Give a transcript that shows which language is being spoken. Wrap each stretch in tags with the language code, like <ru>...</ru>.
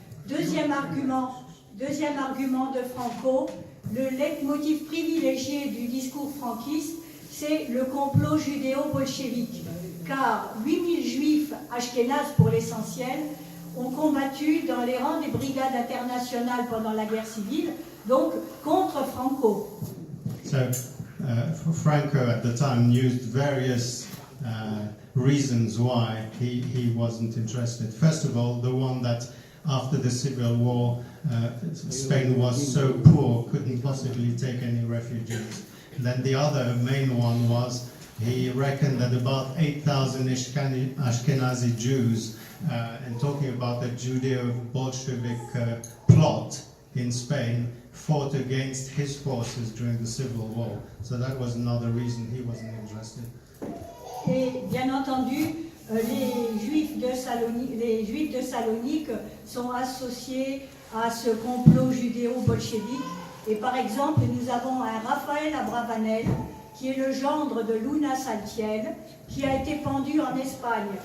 <fr>Deuxième argument de Franco, le leitmotiv privilégié du discours franquiste, c'est le complot judéo-bolchevique. Car 8000 Juifs ashkénazes pour l'essentiel ont combattu dans les rangs des brigades internationales pendant la guerre civile, donc contre Franco.</fr> <en>So, Franco at the time used various reasons why he wasn't interested. First of all, the one that after the Civil War, Spain was so poor, couldn't possibly take any refugees. And then the other main one was he reckoned that about 8,000 Ashkenazi Jews, and talking about the Judeo-Bolshevik plot in Spain, fought against his forces during the Civil War. So that was another reason he wasn't interested.</en> <fr>Et bien entendu, les Juifs de Salonique sont associés à ce complot judéo-bolchevique. Et par exemple, nous avons un Raphaël Abravanel, qui est le gendre de Luna Saltiel, qui a été pendu en Espagne.</fr>